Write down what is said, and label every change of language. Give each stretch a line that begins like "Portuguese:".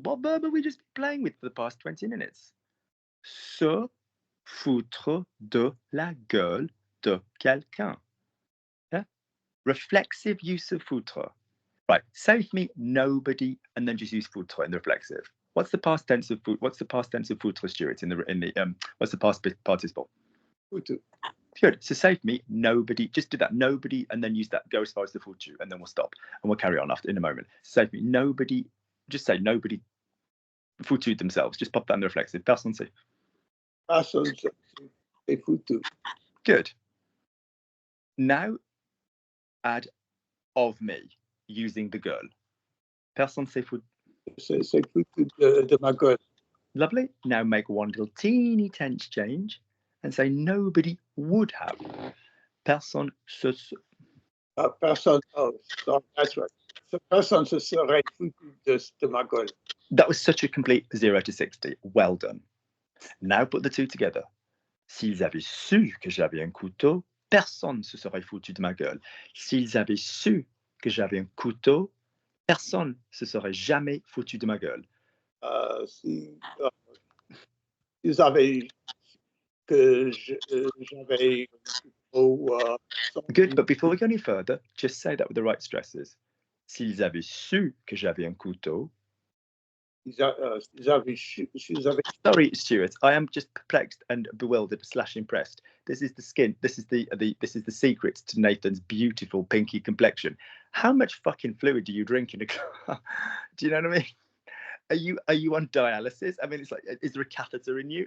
English: What verb are we just playing with for the past 20 minutes?
French: Se foutre de la gueule de quelqu'un.
English: Yeah? Reflexive use of foutre. Right. Say for me, nobody, and then just use foutre in the reflexive. What's the past tense of foutre? What's the past tense of foutre, Stuart? What's the past participle?
French: Foutre.
English: Good. So say for me, nobody. Just do that. Nobody, and then use that. Go as far as the foutu, and then we'll stop, and we'll carry on after in a moment. So say for me, nobody. Just say nobody foutu themselves. Just pop that in the reflexive.
French: Personne s'est. Personne s'est foutu.
English: Good. Now add of me using the girl. Personne s'est foutu.
French: C'est foutu de ma gueule.
English: Lovely. Now make one little teeny tense change and say nobody would have.
French: Personne se.
English: Personne. Oh, sorry, that's right.
French: Personne se serait foutu de ma gueule.
English: That was such a complete 0 to 60. Well done. Now put the two together.
French: S'ils avaient su que j'avais un couteau, personne se serait foutu de ma gueule. S'ils avaient su que j'avais un couteau, personne se serait jamais foutu de ma gueule. Si ils avaient que j'avais
English: Good, but before we go any further, just say that with the right stresses.
French: S'ils avaient su que j'avais un couteau.
English: Sorry, Stuart. I am just perplexed and bewildered / impressed. This is the skin. This is the secret to Nathan's beautiful pinky complexion. How much fucking fluid do you drink in a car? Do you know what I mean? Are you on dialysis? I mean, it's like, is there a catheter in you?